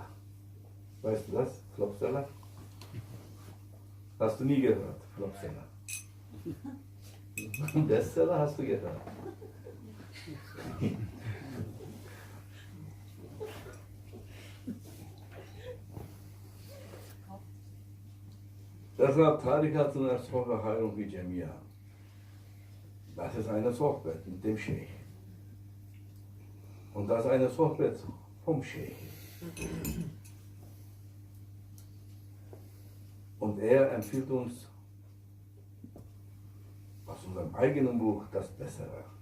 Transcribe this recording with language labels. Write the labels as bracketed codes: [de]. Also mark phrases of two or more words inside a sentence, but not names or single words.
[de] Weißt du das, Flopseller? Hast du nie gehört, Flopseller. Bestseller hast du gehört. [ar] Deshalb طريقة الصحبة خير في جمعية. [de] Das ist eine Sohbet mit dem Scheich. Und das ist eine Sohbet vom Scheich. Und er empfiehlt uns aus unserem eigenen Buch das Bessere.